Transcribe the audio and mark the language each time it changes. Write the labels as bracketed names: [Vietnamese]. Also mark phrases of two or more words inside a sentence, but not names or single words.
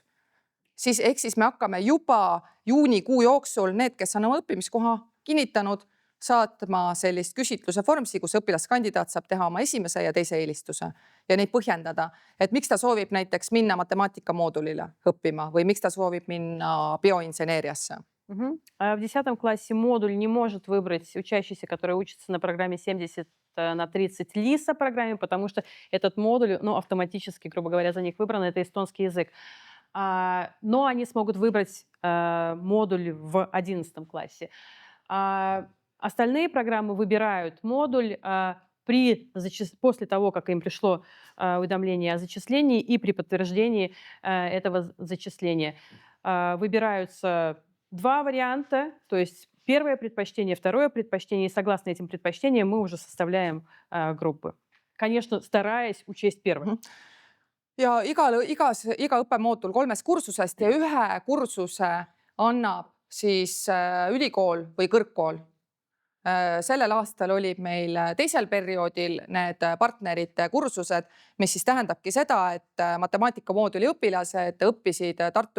[Estonian] Ehk siis me hakkame juba juunikuu jooksul need, kes on oma õppimiskoha kinnitanud, saatma sellist küsitluse formsi, kus õpilaskandidaat saab teha oma esimese ja teise eelistuse ja neid põhjendada, et miks ta soovib näiteks minna matemaatika moodulile õppima või miks ta soovib minna bioinseneeriasse. [Russian] В 10 классе модуль не может выбрать учащийся, который учится на программе 70/30 ЛИСа программе, потому что этот модуль, автоматически, грубо говоря, за них выбран, это эстонский язык. Но они смогут выбрать модуль в 11 классе. Остальные программы выбирают модуль после того, как им пришло уведомление о зачислении и при подтверждении этого зачисления. Выбираются 2 варианта, то есть первое предпочтение, второе предпочтение, и согласно этим предпочтениям мы уже составляем группы. Конечно, стараясь учесть первое. [Estonian] Ja iga õppemoodul 3 kursusest ja 1 kursuse annab siis ülikool või kõrgkool. Sellel aastal olid meil teisel perioodil need partnerite kursused, mis siis tähendabki seda, et matemaatikamooduli õpilased õppisid Tartu